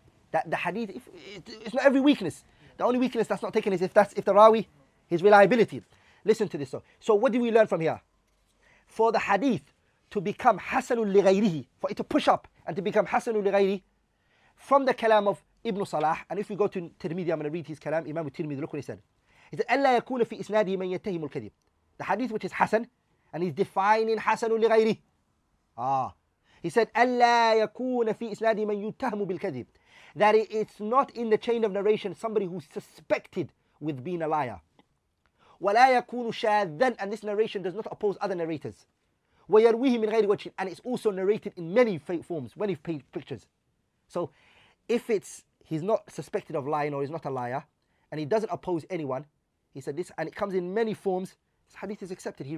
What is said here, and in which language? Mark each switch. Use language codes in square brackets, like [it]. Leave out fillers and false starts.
[en] That the hadith, it's not every weakness. The only weakness that's not taken is if the rawi, his reliability. Listen to this. So what do we learn from here? For the hadith to become hasanul li ghayrihi, for it to push up and to become hasanul li ghayrihi, from the kalam of Ibn Salah, and if we go to Tirmidhi, I'm going to read his kalam, Imam Tirmidhi, look what he said. [ar] He said, أَلَّا يَكُونَ فِي إِسْنَادِهِ مَنْ يَتَّهِمُ الْكَذِبِ. [en] The hadith which is hasan, and he's defining hasanul li ghayrihi. [ar] He said, أَلَّا يَكُونَ فِي إِسْنَادِهِ مَنْ يُتَّهَمُ بِالْكَذِبِ. [en] That it's not in the chain of narration somebody who's suspected with being a liar. [ar] وَلَا يَكُونُ شَاذًا, [en] and this narration does not oppose other narrators. [ar] وَيَرْوِيهِ مِنْ غَيْرِ وَجْهٍ, [en] and it's also narrated in many forms, many pictures. So if he's not suspected of lying or he's not a liar, and he doesn't oppose anyone, he said this, and it comes in many forms, this hadith is accepted.